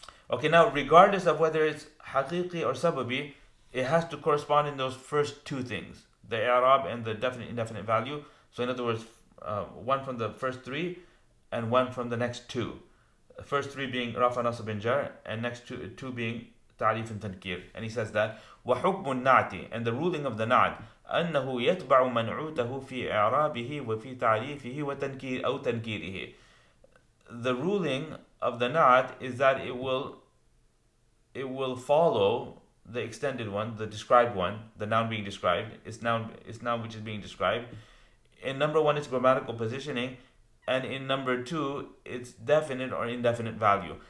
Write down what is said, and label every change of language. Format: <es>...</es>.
<en>Okay, now regardless of whether it's haqiqi or sababi, it has to correspond in those first two things, the i'rab and the definite indefinite value. So in other words, one from the first three and one from the next two. The first three being rafa, nasab, and jar, and next two being ta'rif and tankir. And he says that</en> <ar>وحكم النعت.</ar> <en>And the ruling of the Naʿt</en> <ar>أنه يتبع منعوته في إعرابه وفي تعريفه وتنكير أو تنكيره.</ar> <en>The ruling of the Naʿt is that it will follow the extended one, the described one, the noun being described. It's noun which is being described. In number one, it's grammatical positioning, and in number two, it's definite or indefinite value.</en>